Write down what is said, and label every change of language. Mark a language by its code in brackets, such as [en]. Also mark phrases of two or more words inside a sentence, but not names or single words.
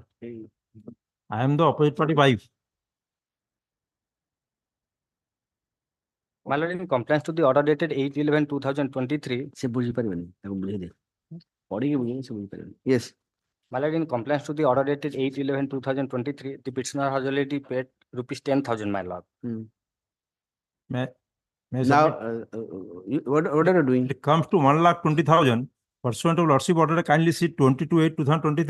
[en] I am the opposite party wife. My lord, in compliance to the order dated 8/11/2023. [or] ସେ ବୁଝିପାରିବେନି ତାକୁ ବୁଝେଇ ଦେ ପଢିକି ବୁଝେଇ ସେ ବୁଝିପାରିବେନି. [en] Yes. My lord, in compliance to the order dated 8/11/2023, the petitioner has already paid rupees 10,000, my lord. May I Now, submit? what are you doing? It comes to 1,20,000 pursuant to Lordship order kindly see 22/8/2023.